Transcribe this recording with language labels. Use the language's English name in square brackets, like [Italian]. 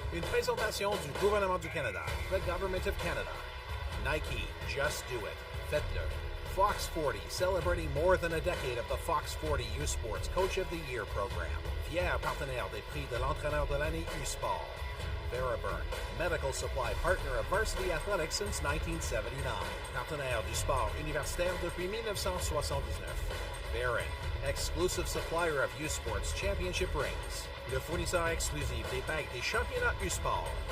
[French] Une présentation du gouvernement du Canada, [English] the Government of Canada. Nike, just do it. [French] Faites-le. [English] Fox 40, celebrating more than a decade of the Fox 40 U Sports Coach of the Year program. [French] Fier partenaire des prix de l'entraîneur de l'année U Sport. [English] Veriburn, medical supply partner of Varsity Athletics since 1979. [French] Partenaire du sport universitaire depuis 1979. [English] Baron, exclusive supplier of U Sports Championship rings. [French] Le fournisseur exclusif des bagues des championnats U Sport.